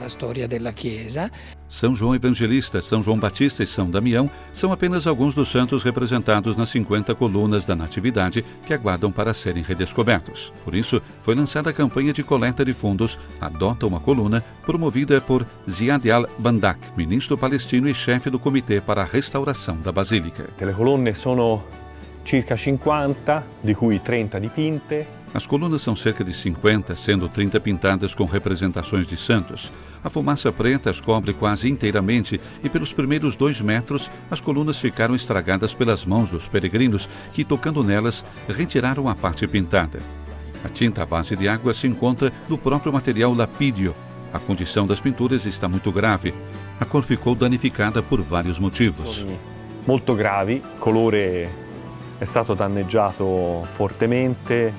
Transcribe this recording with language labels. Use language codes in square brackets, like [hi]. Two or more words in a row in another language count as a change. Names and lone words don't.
[pt] São João Evangelista, São João Batista e São Damião são apenas alguns dos santos representados nas 50 colunas da Natividade que aguardam para serem redescobertos. Por isso, foi lançada a campanha de coleta de fundos Adota uma Coluna, promovida por Ziad al-Bandak, ministro palestino e chefe do Comitê para a Restauração da Basílica. [it] Le colonne sono circa 50, di cui 30 dipinte. [pt] As colunas são cerca de 50, sendo 30 pintadas com representações de santos. A fumaça preta as cobre quase inteiramente e pelos primeiros 2 metros as colunas ficaram estragadas pelas mãos dos peregrinos que, tocando nelas, retiraram a parte pintada. A tinta à base de água se encontra no próprio material lapídio. A condição das pinturas está muito grave. A cor ficou danificada por vários motivos. [it] Molto gravi, colore è stato danneggiato fortemente.